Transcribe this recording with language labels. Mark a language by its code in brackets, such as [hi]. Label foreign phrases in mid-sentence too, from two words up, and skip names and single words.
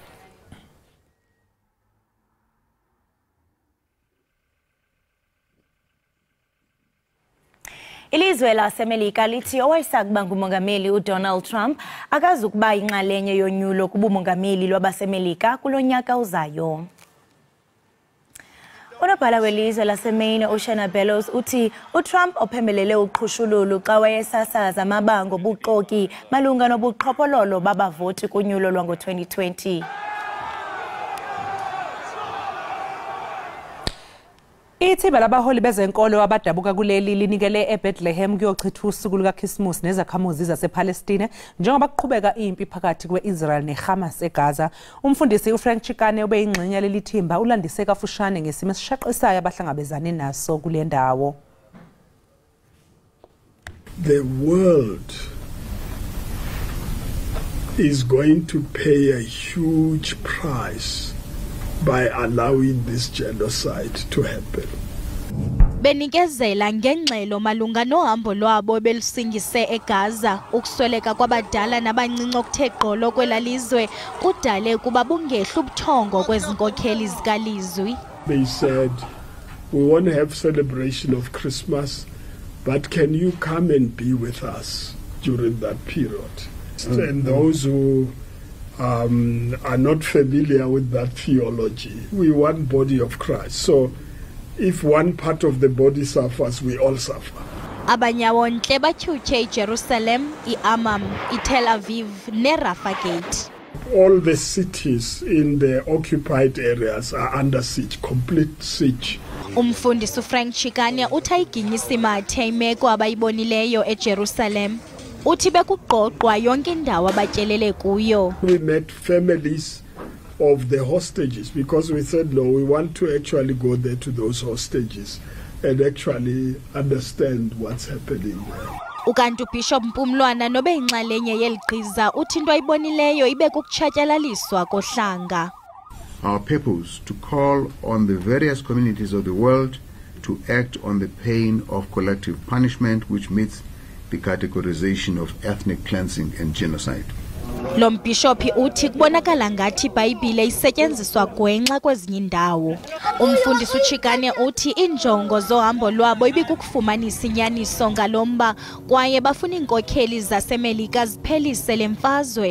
[xh] Ilizwe laseMelika lithi owayesakuba ngumongameli uDonald Trump akazukuba inxalenye yonyulo kubumongameli lwabaseMelika kulonyaka uzayo. Unobhala welizwe laseMaine Oceana Bellows uthi uTrump ophembelele uqhushululu xa wayesasaza amabango obuxoki malunga nobuqhophololo babavoti kunyulo lwango-2020. [zu] Ithimba labaholi bezenkolo abadabuka kuleli linikele eBethlehem kuyochitha usuku lukaKhisimusi nezakhamuzi zasePalestine njengoba kuqhubeka impi phakathi kweIsrael neHamas eGaza. Umfundisi uFrank Chikane ubeyingxenye leli thimba ulandise kafushane ngesimo esishaqisayo abahlangabezane naso kule ndawo. [en] The world is going to pay a huge price by allowing this genocide to happen. [xh] Benikezela ngengxelo malunga nohambo lwabo belusingise eGaza ukusweleka kwabadala nabancinci okuthe gqolo kwelalizwe kudale kuba bungehla ubuthongo kwezinkokheli zikalizwi. [en] They said, we want to have celebration of Christmas, but can you come and be with us during that period? And those who are not familiar with that theology, we want body of Christ. So if one part of the body suffers, we all suffer. [xh] Abanyawontle batyhutyhe iJerusalem, iAmam, iTel Aviv neRafah Gate. [en] All the cities in the occupied areas are under siege, complete siege. [xh] Umfundisi uFrank Chikane uthi ayiginyisa imathe imeko abayibonileyo eJerusalem. Uthi bekuqoqwa yonke indawo abatyelele kuyo. [en] We met families of the hostages because we said no, we want to actually go there to those hostages and actually understand what's happening there. [xh] Ukanti uBishop Mpumlwana nobe inxalenye yeligqiza uthi into ayibonileyo ibe kukutshatyalaliswa kohlanga. [en] our purpose to call on the various communities of the world to act on the pain of collective punishment which meets the categorization of ethnic cleansing and genocide. [xh] Lo mbhishophi uthi kubonakala ngathi iBhayibhile isetyenziswa gwenxa kwezinye indawo. Umfundisi uChikane uthi injongo zohambo lwabo ibikukufumanisa inyaniso ngalomba kwaye bafuna iinkokheli zaseMelika ziphelise le mfazwe.